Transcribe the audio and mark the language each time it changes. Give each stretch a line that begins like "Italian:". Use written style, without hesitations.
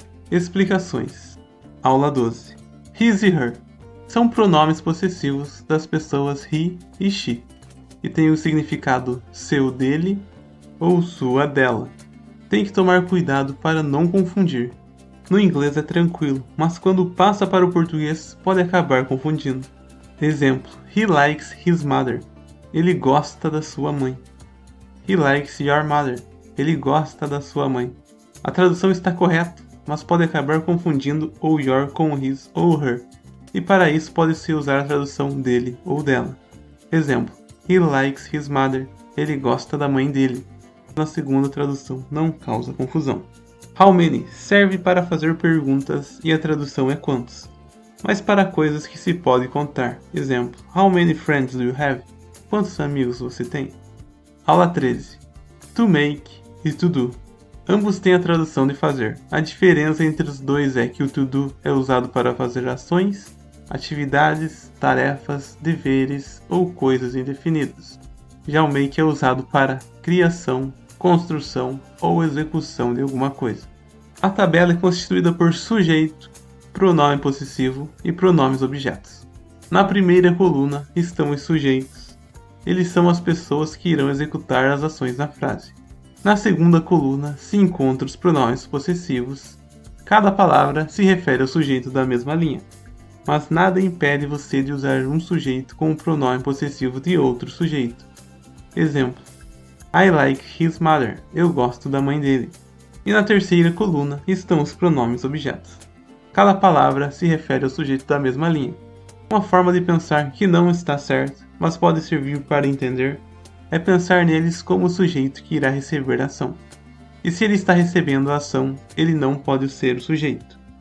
Portuguese: Explicações. Aula 12. His e her são pronomes possessivos das pessoas he e she, e têm o significado seu dele ou sua dela. Tem que tomar cuidado para não confundir. No inglês é tranquilo, mas quando passa para o português pode acabar confundindo.
English: Exemplo: he likes his mother.
Portuguese: Ele gosta da sua mãe.
English: He likes your mother.
Portuguese: Ele gosta da sua mãe. A tradução está correta, mas pode acabar confundindo o your com his ou her, e para isso pode-se usar a tradução dele ou dela.
English: Exemplo: he likes his mother.
Portuguese: Ele gosta da mãe dele. Na segunda tradução não causa confusão. How many serve para fazer perguntas e a tradução é quantos, mas para coisas que se pode contar. Exemplo:
English: how many friends do you have?
Portuguese: Quantos amigos você tem? Aula 13. To make e to do. Ambos têm a tradução de fazer. A diferença entre os dois é que o to do é usado para fazer ações, atividades, tarefas, deveres ou coisas indefinidas. Já o make é usado para criação, construção ou execução de alguma coisa. A tabela é constituída por sujeito, pronome possessivo e pronomes objetos. Na primeira coluna estão os sujeitos. Eles são as pessoas que irão executar as ações na frase. Na segunda coluna se encontram os pronomes possessivos. Cada palavra se refere ao sujeito da mesma linha, mas nada impede você de usar um sujeito com o pronome possessivo de outro sujeito.
English: Exemplo: I like his mother.
Portuguese: Eu gosto da mãe dele. E na terceira coluna estão os pronomes objetos. Cada palavra se refere ao sujeito da mesma linha. Uma forma de pensar que não está certa, mas pode servir para entender, é pensar neles como o sujeito que irá receber a ação. E se ele está recebendo a ação, ele não pode ser o sujeito.